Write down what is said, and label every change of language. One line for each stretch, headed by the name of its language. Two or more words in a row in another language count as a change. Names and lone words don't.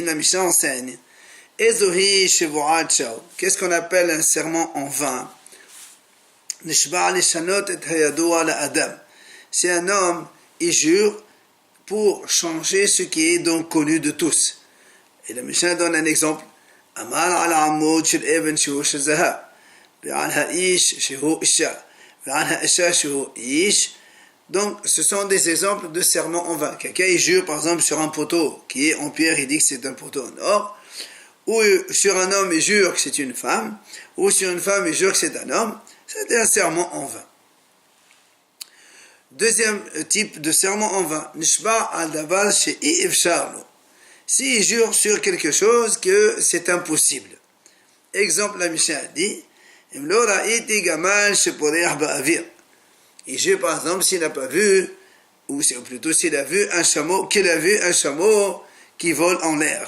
French: La Mishnah enseigne
Hebrew: איזוהי שבועת שוא.
French: Qu'est-ce qu'on appelle un serment en vain?
Hebrew: נשבע לשנות את הידוע לאדם.
French: C'est un homme, il jure pour changer ce qui est donc connu de tous. Et la Mishnah donne un exemple.
Hebrew: אמר על עמוד של אבן שהוא של זהב, ועל האיש שהוא אישה, ועל האישה שהוא איש.
French: Donc, ce sont des exemples de serments en vain. Quelqu'un il jure par exemple sur un poteau qui est en pierre, il dit que c'est un poteau en or, ou sur un homme il jure que c'est une femme, ou sur une femme il jure que c'est un homme. C'est un serment en vain. Deuxième type de serment en vain,
Hebrew: נשבע על דבר שאי אפשר לו.
French: S'il jure sur quelque chose que c'est impossible. Exemple, la Mishnah dit, il jure par exemple s'il n'a pas vu, ou plutôt s'il a vu un chameau, qu'il a vu un chameau qui vole en l'air.